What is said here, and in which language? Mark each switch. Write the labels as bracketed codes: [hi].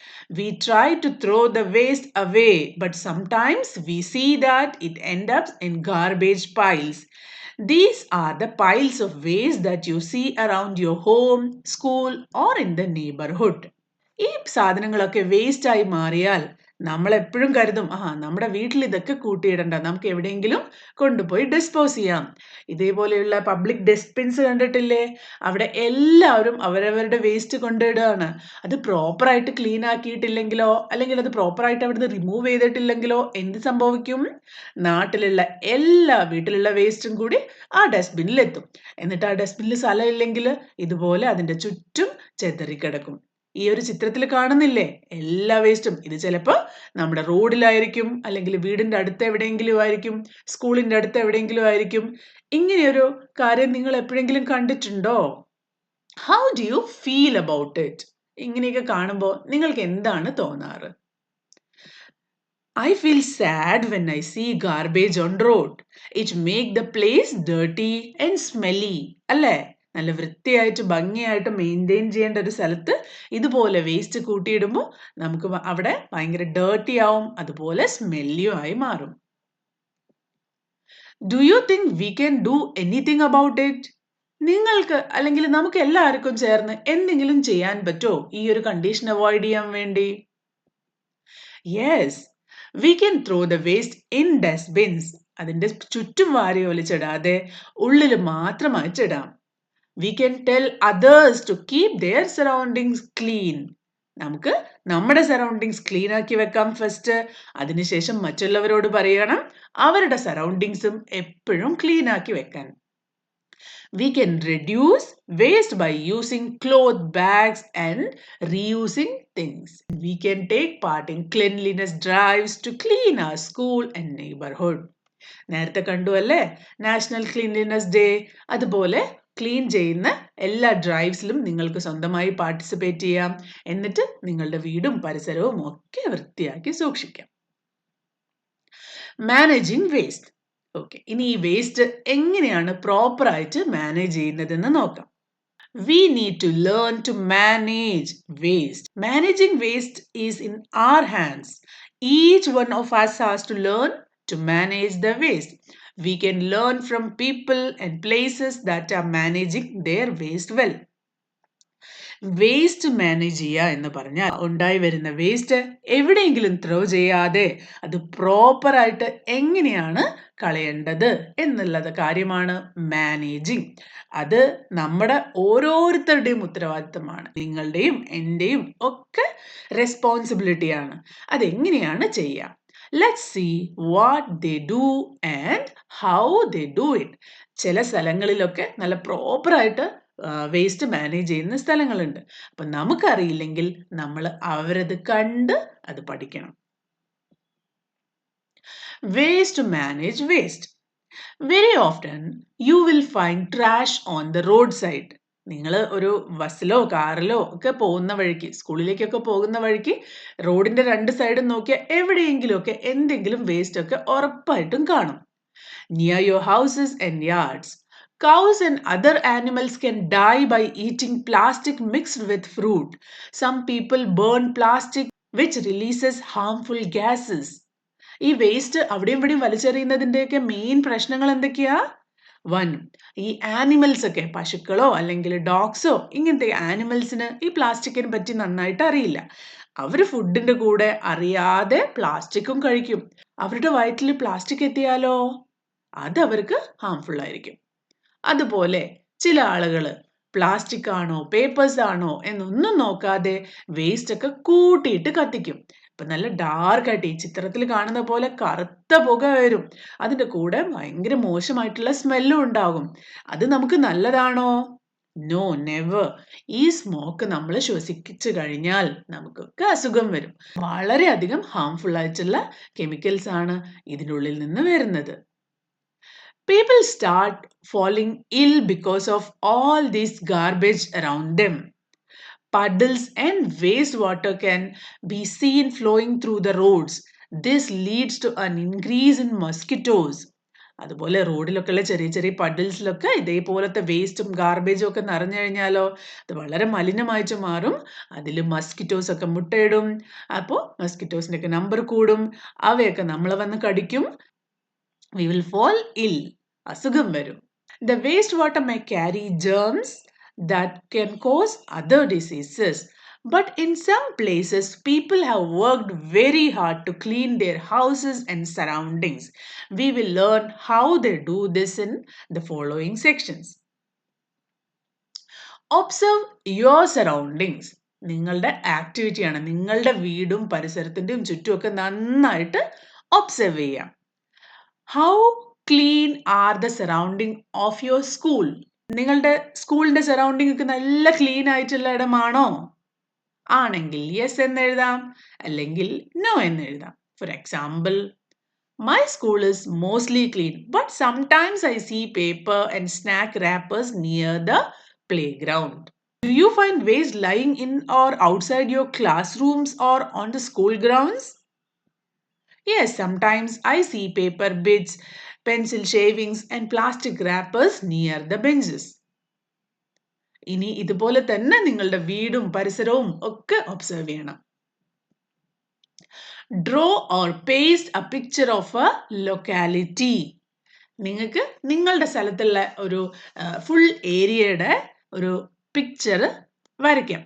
[en] We try to throw the waste away, but sometimes we see that it ends up in garbage piles. These are the piles of waste that you see around your home, school or in the neighborhood. [ml] ഈ സാധനങ്ങളൊക്കെ waste ആയി മാറിയാൽ നമ്മൾ എപ്പോഴും കരുതും നമ്മുടെ വീട്ടിൽ ഇതൊക്കെ കൂട്ടിയിടണ്ട, നമുക്ക് എവിടെയെങ്കിലും കൊണ്ടുപോയി ഡിസ്പോസ് ചെയ്യാം. ഇതേപോലെയുള്ള പബ്ലിക് ഡസ്റ്റ്ബിൻസ് കണ്ടിട്ടില്ലേ? അവിടെ എല്ലാവരും അവരവരുടെ വേസ്റ്റ് കൊണ്ടിടുകയാണ്. അത് പ്രോപ്പറായിട്ട് ക്ലീൻ ആക്കിയിട്ടില്ലെങ്കിലോ അല്ലെങ്കിൽ അത് പ്രോപ്പറായിട്ട് അവിടുന്ന് റിമൂവ് ചെയ്തിട്ടില്ലെങ്കിലോ എന്ത് സംഭവിക്കും? നാട്ടിലുള്ള എല്ലാ വീട്ടിലുള്ള വേസ്റ്റും കൂടി ആ ഡസ്റ്റ്ബിന്നിലെത്തും. എന്നിട്ട് ആ ഡസ്റ്റ്ബിന്നിൽ സ്ഥലമില്ലെങ്കിൽ ഇതുപോലെ അതിൻ്റെ ചുറ്റും ചെതറിക്കിടക്കും. ഈ ഒരു ചിത്രത്തിൽ കാണുന്നില്ലേ എല്ലാ വേസ്റ്റും? ഇത് ചിലപ്പോൾ നമ്മുടെ റോഡിലായിരിക്കും, അല്ലെങ്കിൽ വീടിൻ്റെ അടുത്ത് എവിടെയെങ്കിലും ആയിരിക്കും, സ്കൂളിൻ്റെ അടുത്ത് എവിടെയെങ്കിലും ആയിരിക്കും. ഇങ്ങനെയൊരു കാര്യം നിങ്ങൾ എപ്പോഴെങ്കിലും കണ്ടിട്ടുണ്ടോ? [en] How do you feel about it? [ml] ഇങ്ങനെയൊക്കെ കാണുമ്പോൾ നിങ്ങൾക്ക് എന്താണ് തോന്നാറ്? [en] I feel sad when I see garbage on road. It make the place dirty and smelly. [ml] അല്ലേ? നല്ല വൃത്തിയായിട്ട് ഭംഗിയായിട്ട് മെയിൻറ്റെയിൻ ചെയ്യേണ്ട ഒരു സ്ഥലത്ത് ഇതുപോലെ വേസ്റ്റ് കൂട്ടിയിടുമ്പോൾ നമുക്ക് അവിടെ ഭയങ്കര ഡേർട്ടി ആവും, അതുപോലെ സ്മെല്ലിയും ആയി മാറും. [en] Do you think we can do anything about it? [ml] നിങ്ങൾക്ക് അല്ലെങ്കിൽ നമുക്ക് എല്ലാവർക്കും ചേർന്ന് എന്തെങ്കിലും ചെയ്യാൻ പറ്റുമോ ഈ ഒരു കണ്ടീഷൻ അവോയ്ഡ് ചെയ്യാൻ വേണ്ടി? [en] Yes, we can throw the waste in dustbins. [ml] അതിൻ്റെ ചുറ്റും വാരി ഒലിച്ചിടാതെ ഉള്ളിൽ മാത്രം അയച്ചിടാം. [en] We can tell others to keep their surroundings clean. [ml] നമുക്ക് നമ്മുടെ സറൗണ്ടിങ്സ് ക്ലീൻ ആക്കി വെക്കാം ഫസ്റ്റ്. അതിനുശേഷം മറ്റുള്ളവരോട് പറയണം അവരുടെ സറൗണ്ടിങ്സും എപ്പോഴും ക്ലീൻ ആക്കി വെക്കാൻ. [en] We can reduce waste by using cloth bags and reusing things. We can take part in cleanliness drives to clean our school and neighborhood. [ml] നേരത്തെ കണ്ടു അല്ലേ നാഷണൽ ക്ലീൻലിനെസ് ഡേ? അതുപോലെ ക്ലീൻ ചെയ്യുന്ന എല്ലാ ഡ്രൈവ്സിലും നിങ്ങൾക്ക് സ്വന്തമായി പാർട്ടിസിപ്പേറ്റ് ചെയ്യാം. എന്നിട്ട് നിങ്ങളുടെ വീടും പരിസരവും ഒക്കെ വൃത്തിയാക്കി സൂക്ഷിക്കാം. [en] Managing waste. [ml] ഓക്കെ, ഇനി ഈ വേസ്റ്റ് എങ്ങനെയാണ് പ്രോപ്പറായിട്ട് മാനേജ് ചെയ്യുന്നതെന്ന് നോക്കാം. [en] We need to learn to manage waste. Managing waste is in our hands. Each one of us has to learn to manage the waste. We can learn from people and places that are managing their waste well. [ml] Waste manage ചെയ്യുക എന്ന് പറഞ്ഞാൽ ഉണ്ടായി വരുന്ന waste എവിടെയെങ്കിലും throw ചെയ്യാതെ അത് പ്രോപ്പറായിട്ട് എങ്ങനെയാണ് കളയേണ്ടത് എന്നുള്ളത് കാര്യമാണ് മാനേജിങ്. അത് നമ്മുടെ ഓരോരുത്തരുടെയും ഉത്തരവാദിത്തമാണ്, നിങ്ങളുടെയും എൻ്റെയും ഒക്കെ റെസ്പോൺസിബിലിറ്റിയാണ്. അതെങ്ങനെയാണ് ചെയ്യുക? [en] Let's see what they do and how they do it. [ml] ചില സ്ഥലങ്ങളിലൊക്കെ നല്ല പ്രോപ്പറായിട്ട് വേസ്റ്റ് മാനേജ് ചെയ്യുന്ന സ്ഥലങ്ങളുണ്ട്. അപ്പം നമുക്കറിയില്ലെങ്കിൽ നമ്മൾ അവരത് കണ്ട് അത് പഠിക്കണം. [en] Ways to manage waste. Very often you will find trash on the roadside. [ml] നിങ്ങൾ ഒരു ബസ്സിലോ കാറിലോ ഒക്കെ പോകുന്ന വഴിക്ക്, സ്കൂളിലേക്കൊക്കെ പോകുന്ന വഴിക്ക് റോഡിന്റെ രണ്ട് സൈഡും നോക്കിയാൽ എവിടെയെങ്കിലും ഒക്കെ എന്തെങ്കിലും വേസ്റ്റ് ഒക്കെ ഉറപ്പായിട്ടും കാണും. [en] Near your houses and yards. Cows and other animals can die by eating plastic mixed with fruit. Some people burn plastic which releases harmful gases. [ml] ഈ വേസ്റ്റ് അവിടെയും ഇവിടെയും വലിച്ചെറിയുന്നതിൻ്റെയൊക്കെ മെയിൻ പ്രശ്നങ്ങൾ എന്തൊക്കെയാ? വൺ, ഈ ആനിമൽസ് ഒക്കെ, പശുക്കളോ അല്ലെങ്കിൽ ഡോഗ്സോ ഇങ്ങനത്തെ ആനിമൽസിന് ഈ പ്ലാസ്റ്റിക്കിനെ പറ്റി നന്നായിട്ട് അറിയില്ല. അവർ ഫുഡിൻ്റെ കൂടെ അറിയാതെ പ്ലാസ്റ്റിക്കും കഴിക്കും. അവരുടെ വയറ്റിൽ പ്ലാസ്റ്റിക് എത്തിയാലോ അത് അവർക്ക് ഹാംഫുൾ ആയിരിക്കും. അതുപോലെ ചില ആളുകൾ പ്ലാസ്റ്റിക് ആണോ പേപ്പേഴ്സ് ആണോ എന്നൊന്നും നോക്കാതെ വേസ്റ്റ് ഒക്കെ കൂട്ടിയിട്ട് കത്തിക്കും. ഇപ്പം നല്ല ഡാർക്കായിട്ട് ഈ ചിത്രത്തിൽ കാണുന്ന പോലെ കറുത്ത പുക വരും. അതിൻ്റെ കൂടെ ഭയങ്കര മോശമായിട്ടുള്ള സ്മെല്ലും ഉണ്ടാകും. അത് നമുക്ക് നല്ലതാണോ? [en] No, never. [ml] ഈ സ്മോക്ക് നമ്മൾ ശ്വസിച്ചു കഴിഞ്ഞാൽ നമുക്കൊക്കെ അസുഖം വരും. വളരെയധികം ഹാംഫുൾ ആയിട്ടുള്ള കെമിക്കൽസ് ആണ് ഇതിനുള്ളിൽ നിന്ന് വരുന്നത്. [en] People start falling ill because of all this garbage around them. Puddles and wastewater can be seen flowing through the roads. This leads to an increase in mosquitoes. [ml] അതുപോലെ റോഡിലൊക്കെയുള്ള ചെറിയ ചെറിയ പഡിൽസിലൊക്കെ ഇതേപോലത്തെ വേസ്റ്റും ഗാർബേജും ഒക്കെ നിറഞ്ഞു കഴിഞ്ഞാലോ അത് വളരെ മലിനമായിട്ട് മാറും. അതിൽ മസ്കിറ്റോസ് ഒക്കെ മുട്ടയിടും. അപ്പോൾ മസ്കിറ്റോസിൻ്റെ ഒക്കെ നമ്പർ കൂടും. അവയൊക്കെ നമ്മളെ വന്ന് കടിക്കും. [en] We will fall ill. [ml] അസുഖം വരും. [en] The wastewater may carry germs that can cause other diseases. But in some places, people have worked very hard to clean their houses and surroundings. We will learn how they do this in the following sections. Observe your surroundings. [ml] നിങ്ങളുടെ ആക്ടിവിറ്റിയാണ്. നിങ്ങളുടെ വീടും പരിസരത്തിൻ്റെയും ചുറ്റുമൊക്കെ നന്നായിട്ട് observe ചെയ്യാം. [en] How clean are the surrounding of your school? [ml] നിങ്ങളുടെ സ്കൂളിന്റെ surrounding ഒക്കെ നല്ല clean ആയിട്ടുള്ള ഇടമാണോ? ആണെങ്കിൽ യെസ് എന്ന് എഴുതാം, അല്ലെങ്കിൽ നോ എന്ന് എഴുതാം. [en] For example, my school is mostly clean, but sometimes I see paper and snack wrappers near the playground. Do you find waste lying in or outside your classrooms or on the school grounds? Yes, sometimes I see paper bits, pencil shavings, and plastic wrappers near the benches. [ml] ഇനി ഇതുപോലെ തന്നെ നിങ്ങളുടെ വീടും പരിസരവും ഒക്കെ observe ചെയ്യണം. [en] Draw or paste a picture of a locality. [ml] നിങ്ങൾക്ക് നിങ്ങളുടെ സ്ഥലത്തുള്ള ഒരു ഫുൾ ഏരിയയുടെ ഒരു പിക്ചർ വരയ്ക്കാം.